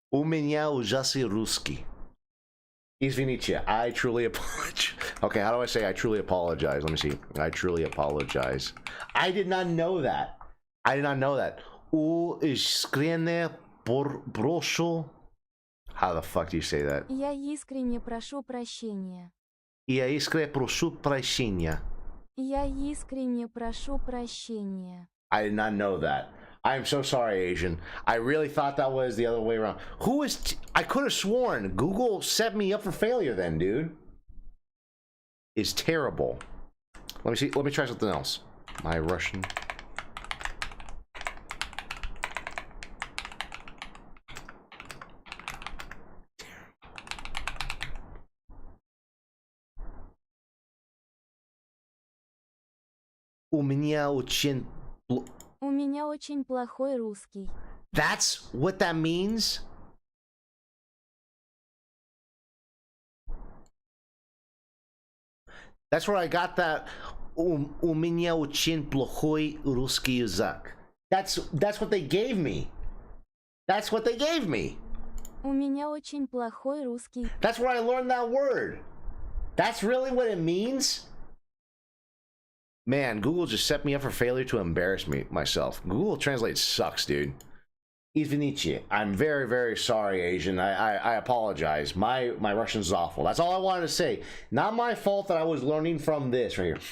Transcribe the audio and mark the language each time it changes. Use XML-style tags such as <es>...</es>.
<ru>У меня ужасный русский. Извините,</ru> <en>I truly apologize. Okay, how do I say I truly apologize? Let me see. I truly apologize. I did not know that. I did not know that.</en> <ru>Искренне прошу.</ru> <en>How the fuck do you say that?</en> <ru>Я искренне прошу прощения. Я искренне прошу прощения. Я искренне прошу прощения.</ru> <en>I did not know that. I am so sorry, Asian. I really thought that was the other way around. Who is... I could have sworn Google set me up for failure then, dude. Is terrible. Let me see. Let me try something else. My Russian...</en> <ru>У меня очень... У меня очень плохой русский.</ru> <en>That's what that means? That's where I got that.</en> <ru>У меня очень плохой русский язык.</ru> <en>That's what they gave me. That's what they gave me.</en> <ru>У меня очень плохой русский.</ru> <en>That's where I learned that word. That's really what it means? Man, Google just set me up for failure to embarrass myself. Google Translate sucks, dude.</en> <ru>Izvinichi.</ru> <en>I'm very, very sorry, Asian. I apologize. My Russian's awful. That's all I wanted to say. Not my fault that I was learning from this right here.</en>